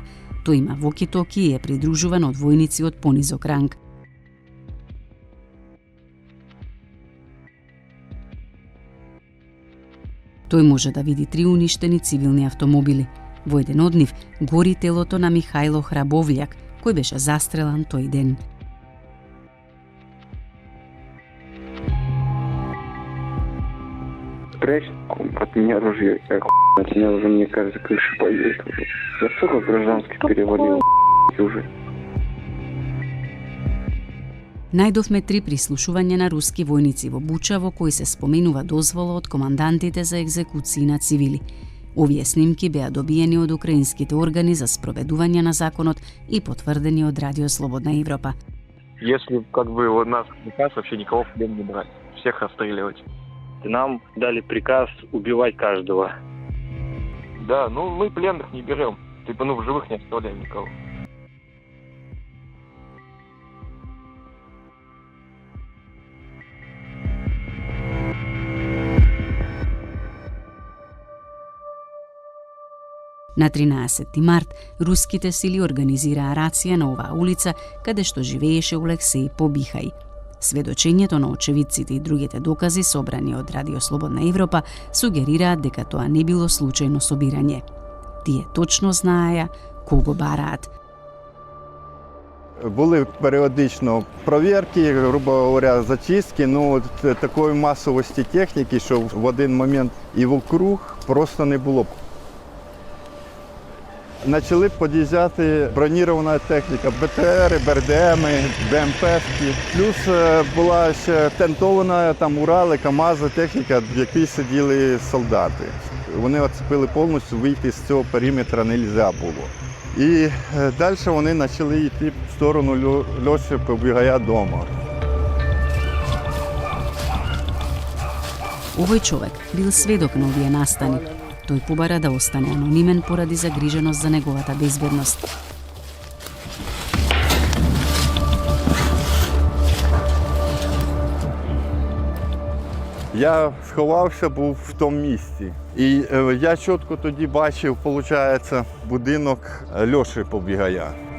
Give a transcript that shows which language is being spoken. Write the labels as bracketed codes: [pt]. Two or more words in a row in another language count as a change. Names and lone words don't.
[mk] Тој има воки-токи и е придружуван од војници од понизок ранг. Тој може да види 3 уништени цивилни автомобили. Во еден од нив гори телото на Михајло Храбовљак, кој беше застрелан тој ден. [ru] Прячь от меня оружие, как от меня уже, мне кажется, крыша поедет уже. Я столько гражданских перевалил уже. [mk] Најдовме 3 прислушувања на руски војници во Буча во кои се споменува дозвола од командантите за екзекуции на цивили. Овие снимки беа добиени од украинските органи за спроведување на законот и потврдени од Радио Слободна Европа. [ru] Если как бы у нас приказ вообще никого в плен не брать, всех расстреливать. Нам дали приказ убивать каждого. Да, ну мы пленных не берем, типа в живых не оставляем никого. [mk] На 13 март, руските сили организираа рација на оваа улица, каде што живееше Олексеј Побихај. Сведочењето на очевидците и другите докази собрани од Радио Слободна Европа сугерираат дека тоа не било случајно собирање. Тие точно знаеа кого бараат. [uk] Були періодично провірки, [ru] грубо говоря, [uk] зачистки, ну такої масовості техніки, що в один момент і вокруг просто не було. Почали під'їжджати бронірована техніка, БТРи, БРДМи, БМПшки. Плюс була ще тентована там Урали, КАМАЗи, техніка, в якій сиділи солдати. Вони оцепили повністю, вийти з цього периметра не можна було. І далі вони почали йти в сторону Льоші Побігая дома. [mk] Овој човек бил сведок на овие настани. Тој побара да остане анонимен поради загриженост за неговата безбедност. [uk] Я сховався, був в тому місці. І я чітко тоді бачив, виходить, будинок Льоші Побігая.